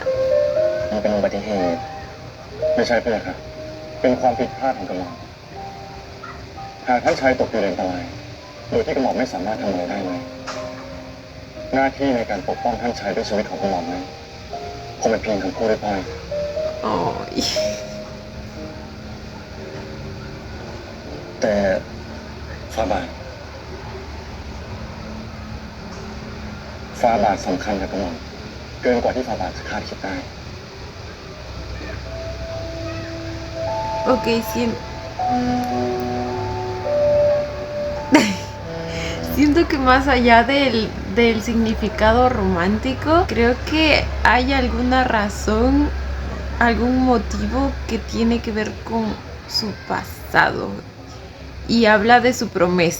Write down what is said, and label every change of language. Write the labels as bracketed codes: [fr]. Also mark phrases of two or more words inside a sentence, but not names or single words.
[th] มันเป็นอุบัติเหตุไม่ใช่เพื่อนครับเป็นความผิดพลาดของกระหม่อมหากท่านชายตกอยู่ในอันตรายโดยที่กระหม่อมไม่สามารถทำอะไรได้เลยหน้าที่ในการปกป้องท่านชายด้วยชีวิตของกระหม่อมนั้นคงเป็นเพียงคำพูดได้พลอย [es] Ay. [th] แต่ฟาบาทสำคัญกับกระหม่อมเกินกว่าที่ฟาบาทจะคาดคิดได้ [es] Ok, siento que más allá del significado romántico, creo que hay alguna razón, algún motivo que tiene que ver con su pasado y habla de su promesa.